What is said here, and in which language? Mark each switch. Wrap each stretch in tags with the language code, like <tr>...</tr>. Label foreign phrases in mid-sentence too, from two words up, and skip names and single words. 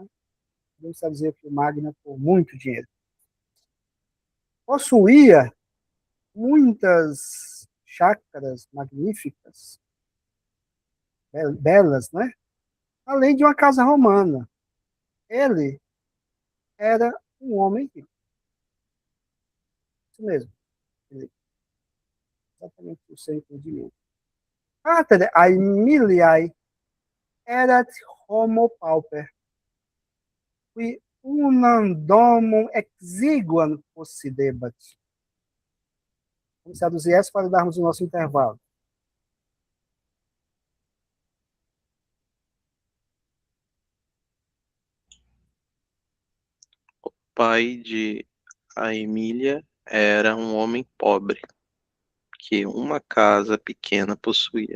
<pt>Vamos dizer que o Magna por muito dinheiro. Possuía muitas chácaras magníficas, belas, né? além de uma casa romana. Ele era um homem rico. Isso mesmo. Ele, exatamente o seu entendimento.</pt> <la>Pater Aemiliae erat homo pauper, qui unam domum exiguam possidebat.</la> <pt>Vamos traduzir essa para darmos o nosso intervalo. Pai de a Emília era um homem pobre, que uma casa pequena possuía.</pt>